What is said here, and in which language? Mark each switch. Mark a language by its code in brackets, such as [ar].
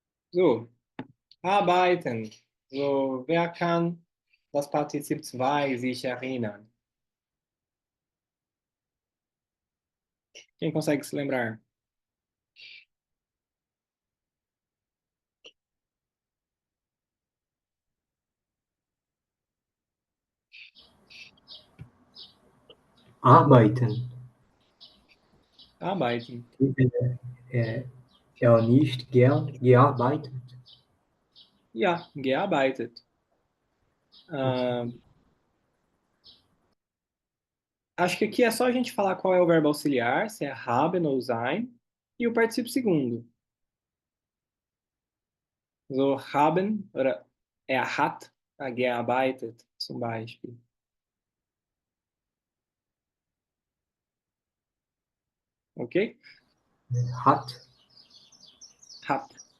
[de] So, arbeiten. So, wer kann das Partizip 2 sich erinnern? [pt] Quem consegue se lembrar? [de] Arbeiten. Arbeiten. Er nicht gearbeitet. Ja, gearbeitet. [pt] Acho que aqui é só a gente falar qual é o verbo auxiliar, se é haben ou sein, e o participio segundo. [de] So, haben, oder hat gearbeitet, zum Beispiel. Ok? Hat. Hat.